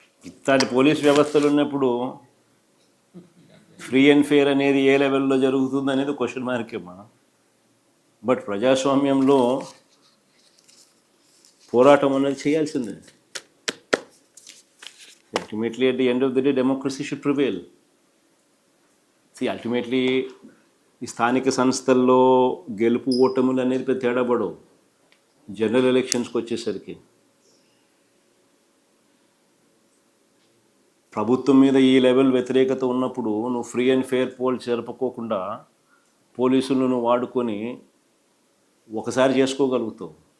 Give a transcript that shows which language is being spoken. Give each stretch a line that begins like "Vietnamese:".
Telugu: ఇట్లాంటి పోలీస్ వ్యవస్థలు ఉన్నప్పుడు ఫ్రీ అండ్ ఫెయిర్ అనేది ఏ లెవెల్లో జరుగుతుంది అనేది క్వశ్చన్ మార్కేమా. బట్ ప్రజాస్వామ్యంలో పోరాటం అనేది చేయాల్సిందే.
English: Ultimately, at the end of the day, democracy should prevail.
Telugu: See, ultimately, ఈ స్థానిక సంస్థల్లో గెలుపు ఓటములు అనేది పెద్ద తేడా పడవు. జనరల్ ఎలక్షన్స్కి వచ్చేసరికి ప్రభుత్వం మీద ఈ లెవెల్ వ్యతిరేకత ఉన్నప్పుడు నువ్వు ఫ్రీ అండ్ ఫెయిర్ పోల్ జరుపుకోకుండా పోలీసులను నువ్వు వాడుకొని ఒకసారి చేసుకోగలుగుతావు.